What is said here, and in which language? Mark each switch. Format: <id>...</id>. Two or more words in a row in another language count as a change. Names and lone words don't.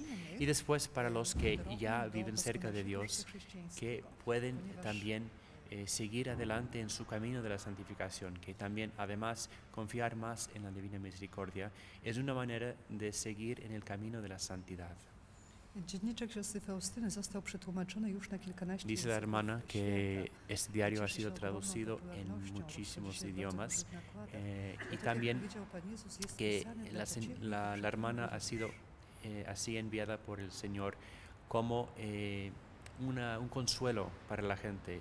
<es>Y después para los que ya viven cerca de Dios, que pueden también seguir adelante en su camino de la santificación, que también además confiar más en la Divina Misericordia es una manera de seguir en el camino de la santidad.</es> <pl>Dzienniczek siostry Faustyny został przetłumaczony już na kilkanaście</pl> <es>Dice la</es> <pl>języków</pl> <es>hermana que</es> <pl>świata.</pl> <es>este diario ha sido traducido en muchísimos idiomas y también que la hermana ha sido así enviada por el Señor como un consuelo para la gente.</es>